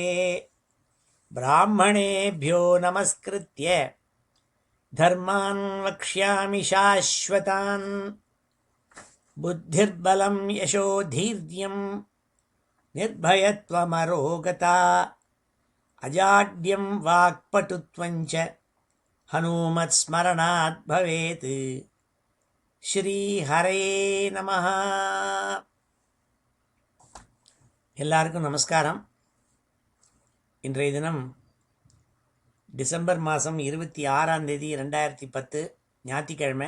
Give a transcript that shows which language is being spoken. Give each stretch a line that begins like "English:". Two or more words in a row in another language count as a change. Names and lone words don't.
Sanskrit: ब्राह्मणेभ्यो नमस्कृत्य धर्मान् वक्ष्यामि शाश्वतान्। बुद्धिर्बलं यशोधीर्यं निर्भयत्वमरोगता अजाड्यं वाक्पटुत्वं च हनुमत्स्मरणात् भवेत्।
Tamil: ஸ்ரீஹரயே நமஹ. எல்லாருக்கும் நமஸ்காரம். இன்றைய தினம் டிசம்பர் மாதம் 26 2010 ஞாயிற்றுக்கிழமை.